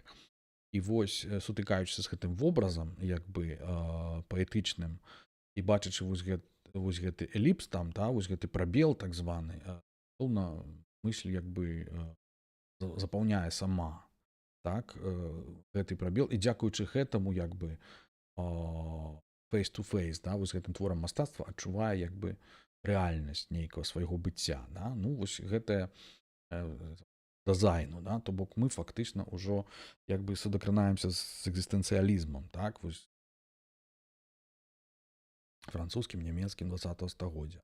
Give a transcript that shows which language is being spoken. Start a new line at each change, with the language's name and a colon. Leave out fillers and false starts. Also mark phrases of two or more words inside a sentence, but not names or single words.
Belarusian: І вось, сутыкаючыся з гэтым вобразам, як бы паэтычным, і бачачы вось гэты эліпс там, да, вось гэты прабел так званы, пэўна, мысль як бы запаўняе сама, так, гэты прабел, і дзякуючы гэтаму як бы face-to-face, да, вось гэтым творам мастацтва адчувае як бы рэальнасць нейкага свайго быцця, да? Ну, вось гэтае дазайну, да? То бок мы фактычна ўжо як бы судакранаемся з экзістэнцыялізмам, так, вось французскім, нямецкім 20-го стагоддзя.